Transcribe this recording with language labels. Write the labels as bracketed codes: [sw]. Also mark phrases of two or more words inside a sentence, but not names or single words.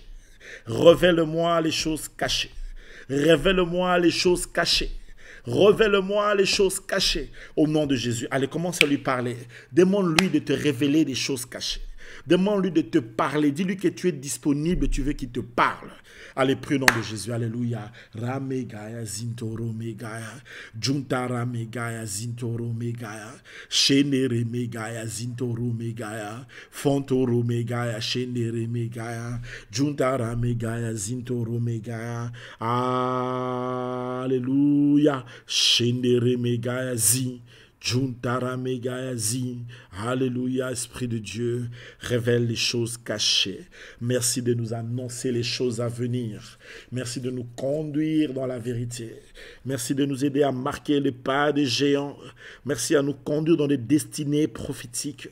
[fr] Révèle-moi les choses cachées. Révèle-moi les choses cachées. Révèle-moi les choses cachées. Au nom de Jésus. Allez, commence à lui parler. Demande-lui de te révéler les choses cachées. Demande-lui de te parler. Dis-lui que tu es disponible, tu veux qu'il te parle. Allez, prie au nom de Jésus. Alléluia. Ramegaya zintoro megaya. Juntara megaya zintoro megaya. Shenere megaya zintoro megaya. Fontoro megaya. Shenere megaya. Juntara megaya zintoro megaya. Alléluia. Shenere megaya zi. Alléluia, Esprit de Dieu, révèle les choses cachées. Merci de nous annoncer les choses à venir. Merci de nous conduire dans la vérité. Merci de nous aider à marquer les pas des géants. Merci à nous conduire dans des destinées prophétiques.